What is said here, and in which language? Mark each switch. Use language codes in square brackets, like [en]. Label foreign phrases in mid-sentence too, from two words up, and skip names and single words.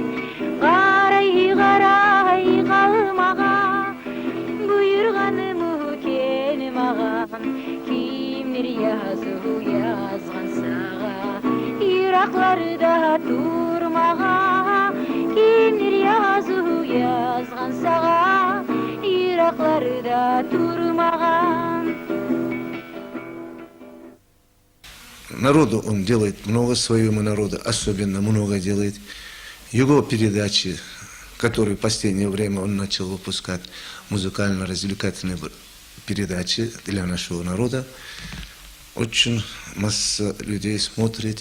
[kum] Qaray qaray qalmağa, buyurğanımı kenim ağam, kimdir yazgan sağa, yıraklarda durmağa, kimdir yazgan sağa, yıraklarda durmağa. [ru] Народу он делает много, своему народу особенно много делает. Его передачи, которые в последнее время он начал выпускать, музыкально-развлекательные передачи для нашего народа, очень масса людей смотрит.